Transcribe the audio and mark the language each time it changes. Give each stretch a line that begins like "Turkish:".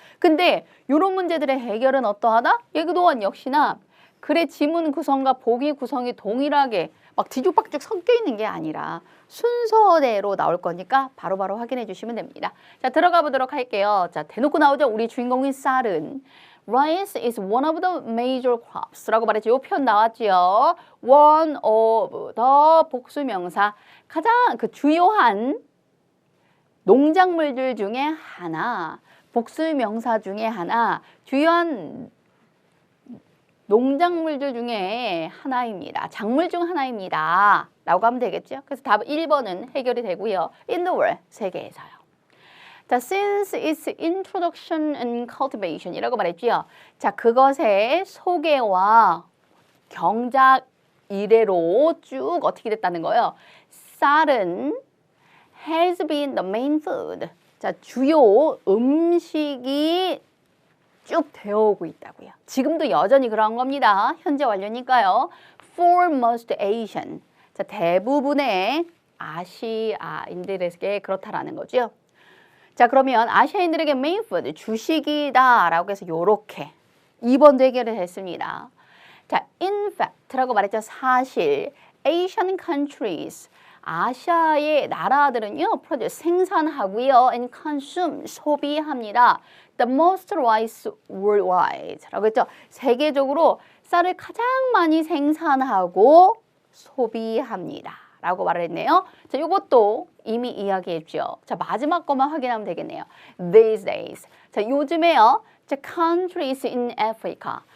Korean: 근데 요런 문제들의 해결은 어떠하다? 여기 또한 역시나 글의 지문 구성과 보기 구성이 동일하게 막 뒤죽박죽 섞여 있는 게 아니라 순서대로 나올 거니까 바로바로 확인해 주시면 됩니다. 자, 들어가 보도록 할게요. 자, 대놓고 나오죠. 우리 주인공인 쌀은
English: Rice is one of the major crops
Korean: 라고 말했죠. 이 표현 나왔죠.
English: One of the
Korean: 복수명사. 가장 그 주요한 농작물들 중에 하나. 복수명사 중에 하나. 주요한 농작물들 중에 하나입니다. 작물 중 하나입니다. 라고 하면 되겠죠. 그래서 답 1번은 해결이 되고요.
English: In the world,
Korean: 세계에서요.
English: 자, since its introduction and cultivation
Korean: 이라고 말했죠. 자, 그것의 소개와 경작 이래로 쭉 어떻게 됐다는 거예요. 쌀은
English: has been the main food.
Korean: 자, 주요 음식이 쭉 되어오고 있다고요. 지금도 여전히 그런 겁니다. 현재 완료니까요.
English: For most Asian.
Korean: 자, 대부분의 아시아인들에게 그렇다라는 거죠. 자, 그러면 아시아인들에게
English: main food,
Korean: 주식이다 라고 해서 요렇게 2번도 해결을 했습니다. 자,
English: in fact
Korean: 라고 말했죠. 사실
English: Asian countries,
Korean: 아시아의 나라들은요, produce, 생산하고요,
English: and consume,
Korean: 소비합니다.
English: The most rice worldwide
Korean: 라고 했죠. 세계적으로 쌀을 가장 많이 생산하고 소비합니다. 라고 말을 했네요. 자, 이것도 이미 이야기했죠. 자, 마지막 것만 확인하면 되겠네요.
English: These days. 자,
Korean: 요즘에요.
English: 자, countries in Africa.